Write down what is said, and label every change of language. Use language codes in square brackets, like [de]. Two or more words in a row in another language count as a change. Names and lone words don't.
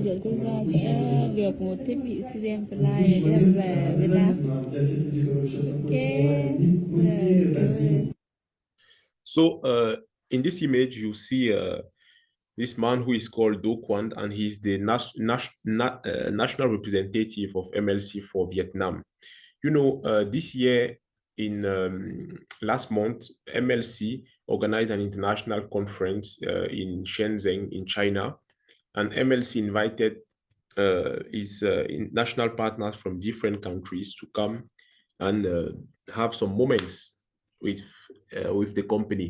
[vi] được một thiết bị CDM Fly để đem về Việt Nam. [ru] для тех людей, которые сейчас находятся в онлайне, мы передадим. [en] So in this image, you see this man who is called Do Quang, and he's the national representative of MLC for Vietnam. You know, this year in last month, MLC organized an international conference in Shenzhen in China, and MLC invited his national partners from different countries to come and have some moments with the company.